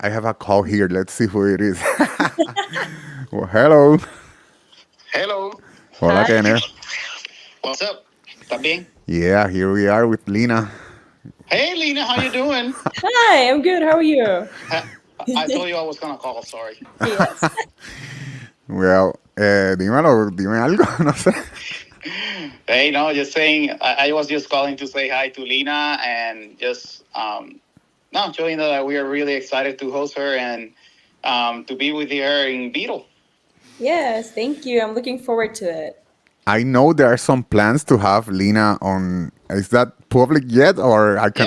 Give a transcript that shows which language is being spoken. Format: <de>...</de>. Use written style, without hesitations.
<en>I have a call here. Let's see who it is. Well, hello. Hello.</en> <es>Hola,</es> <en>Hi. Kenner. What's up?</en> <es>¿Estás bien?</es> <en>Yeah, here we are with Lena. Hey, Lena, how you doing? Hi, I'm good. How are you? I told you I was gonna call. Sorry. Yes.</en> <es>Well, dímelo, dime algo, no sé.</es> <en>Hey, no, just saying. I was just calling to say hi to Lena and just no, showing that we are really excited to host her and to be with her in Beetle. Yes, thank you. I'm looking forward to it. I know there are some plans to have Lena on. Is that public yet, or I can?</en>